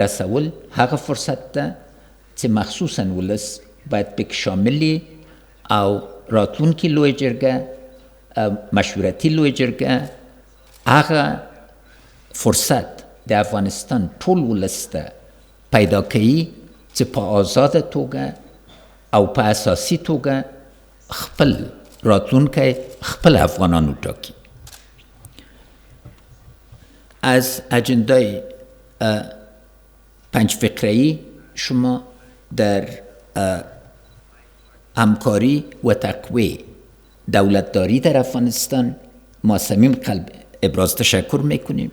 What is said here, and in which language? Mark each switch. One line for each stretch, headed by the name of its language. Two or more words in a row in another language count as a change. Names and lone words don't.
Pashto: رسول هغه فرصت ده چې مخصوصا ولس باید پکې شامل او راتلونکي لویه جرګه مشورتي لویه جرګه هغه فرصت د افغانستان ټول ولس ته پیدا کوي چې په آزاده توګه او په اساسي توګه خپل راتلونکی خپل افغانانو ټاکي.
Persian: از اجندای 5 فقره‌ای شما در همکاری و تقویه دولتداری در افغانستان ما صمیم قلب ابراز تشکر میکنیم.